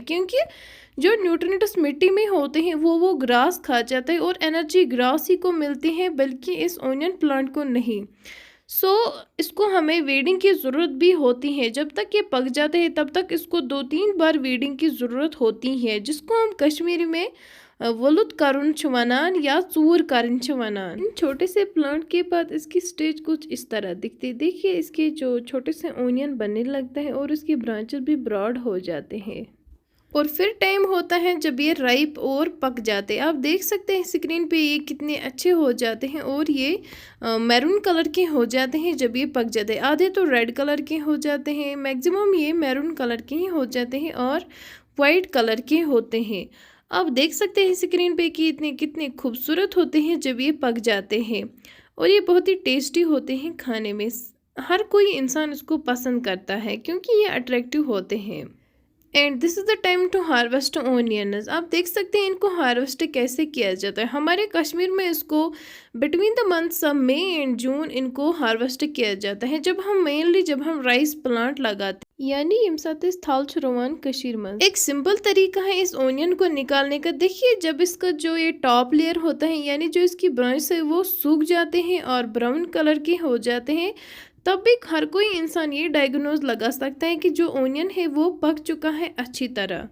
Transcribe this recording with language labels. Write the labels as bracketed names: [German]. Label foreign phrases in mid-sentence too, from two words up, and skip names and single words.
[Hindi] क्योंकि जो न्यूट्रिएंट्स मिट्टी में होते हैं वो ग्रास खा जाता है और एनर्जी ग्रास ही को मिलती है, बल्कि इस [English] onion plant [Hindi] को नहीं। इसको हमें वीडिंग की ज़रूरत भी होती है। जब तक ये पक जाते हैं तब तक इसको 2-3 बार वीडिंग की ज़रूरत होती है, जिसको हम कश्मीरी में [Kashmiri] ولُد کرُن چھ ونان یا چور کرن چھ ونان. [Hindi] इन छोटे से प्लांट के बाद इसकी स्टेज कुछ इस तरह दिखती है। देखिए इसके जो छोटे से ओनियन बनने लगता है और इसके ब्रांचेस भी ब्रॉड हो जाते हैं। और फिर टाइम होता है जब ये राइप और पक जाते हैं। आप देख सकते हैं स्क्रीन पे ये कितने अच्छे हो जाते हैं, और ये [English] maroon color [Hindi] के हो जाते हैं जब ये पक जाते हैं। आधे तो [English] red color [Hindi] के हो जाते हैं, मैक्सिमम ये [English] maroon color [Hindi] के ही हो जाते हैं और [English] white color [Hindi] के होते हैं। आप देख सकते हैं स्क्रीन पे कि इतने कितने खूबसूरत होते हैं जब ये पक जाते हैं, और ये बहुत ही टेस्टी होते हैं खाने में। हर कोई इंसान इसको पसंद करता है क्योंकि ये अट्रैक्टिव होते हैं। [English] And this is the time to harvest onions. [Hindi] आप देख सकते हैं इनको हार्वेस्ट कैसे किया जाता है। हमारे कश्मीर में इसको [English] between the months of May and June [Hindi] इनको हार्वेस्ट किया जाता है। जब हम [English] rice plant [Hindi] लगाते हैं, यानी [Kashmiri] یِم ساتھ اِس تھال چھ رُوان کشیٖر [Hindi] में। एक सिंपल तरीका है इस ओनियन को निकालने का। देखिए जब इसका जो ये [English] top layer [Hindi] होता है, यानी जो इसकी ब्रांच है, वो सूख जाते हैं और ब्राउन कलर के हो जाते हैं, तब भी हर कोई इंसान ये डायग्नोज लगा सकता है कि जो ओनियन है वो पक चुका है अच्छी तरह।